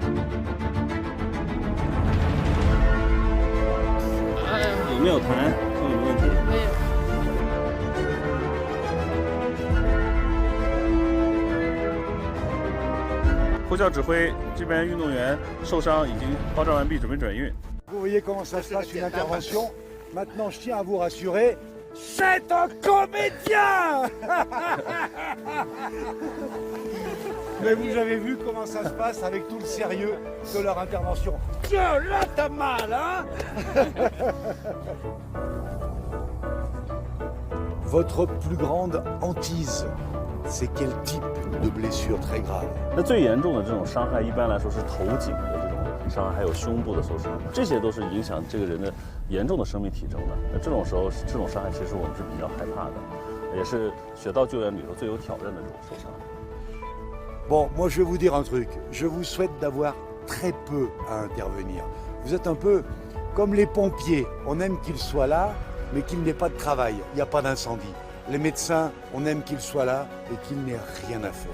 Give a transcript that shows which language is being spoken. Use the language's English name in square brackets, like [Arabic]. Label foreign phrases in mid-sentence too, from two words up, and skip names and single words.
[Chinese] 有没有痰？胸有没有问题？没有。呼叫指挥，这边运动员受伤已经包扎完毕，准备转运。 [French] Vous voyez comment ça se passe une intervention. Maintenant, je tiens à vous rassurer. C'est un comédien. Mais vous avez vu comment ça se passe avec tout le sérieux de leur intervention. Tiens, là t'as mal, hein. Votre plus grande hantise, c'est quel type de blessure très grave? [Chinese] 那最严重的这种伤害，一般来说是头颈的这种伤害，还有胸部的受伤，这些都是影响这个人的严重的生命体征的。那这种时候，这种伤害其实我们是比较害怕的，也是雪道救援里头最有挑战的这种受伤。 [French] Bon, moi je vais vous dire un truc. Je vous souhaite d'avoir très peu à intervenir. Vous êtes un peu comme les pompiers. On aime qu'ils soient là, mais qu'il n'ait pas de travail. Il n'y a pas d'incendie. Les médecins, on aime qu'ils soient là et qu'il n'ait rien à faire.